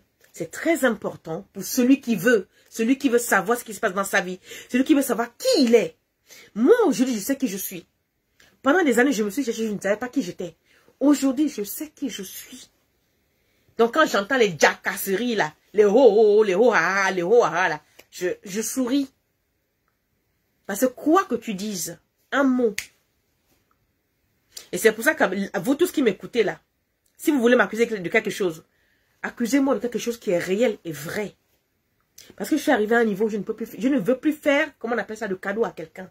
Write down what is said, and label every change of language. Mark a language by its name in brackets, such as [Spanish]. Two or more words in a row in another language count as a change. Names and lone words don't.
[French] C'est très important pour celui qui veut savoir ce qui se passe dans sa vie, celui qui veut savoir qui il est. Moi, aujourd'hui, je sais qui je suis. Pendant des années, je me suis cherchée, je ne savais pas qui j'étais. Aujourd'hui, je sais qui je suis. Donc, quand j'entends les jacasseries, là, les ho-ho, les ho-ha, les ho-ha, là, je souris. Parce que quoi que tu dises, un mot. Et c'est pour ça que vous tous qui m'écoutez là, si vous voulez m'accuser de quelque chose, accusez-moi de quelque chose qui est réel et vrai. Parce que je suis arrivé à un niveau où je ne veux plus faire, comment on appelle ça, de cadeau à quelqu'un.